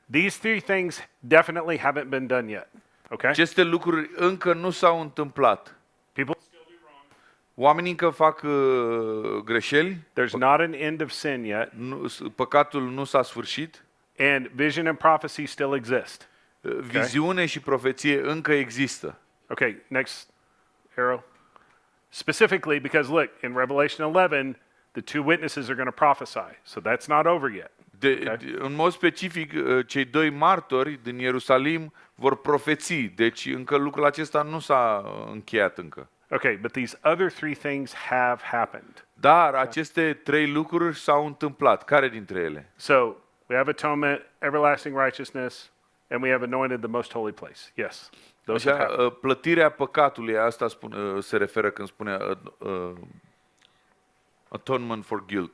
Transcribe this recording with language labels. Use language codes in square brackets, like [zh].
[en] These 3 things definitely haven't been done yet. Okay? [ro] Aceste lucruri încă nu s-au întâmplat. [en] People, [ro] Oamenii încă fac greșeli, [en] there's not an end of sin yet, [ro] păcatul nu s-a sfârșit, [en] and vision and prophecy still exist. [ro] viziune și profeție încă există. [en] Okay, next arrow. Specifically, because look, in Revelation 11, the 2 witnesses are going to prophesy. So that's not over yet. [ro] În mod specific, cei 2 martori din Ierusalim vor profeți. Deci încă lucrul acesta nu s-a încheiat încă. [en] Okay, but these other 3 things have happened. [ro] Dar aceste 3 lucruri s-au întâmplat. Care dintre ele? [en] So we have atonement, everlasting righteousness, and we have anointed the most holy place. Yes, those have happened. [ro] Plătirea păcatului, asta se referă când spune [en] atonement for guilt.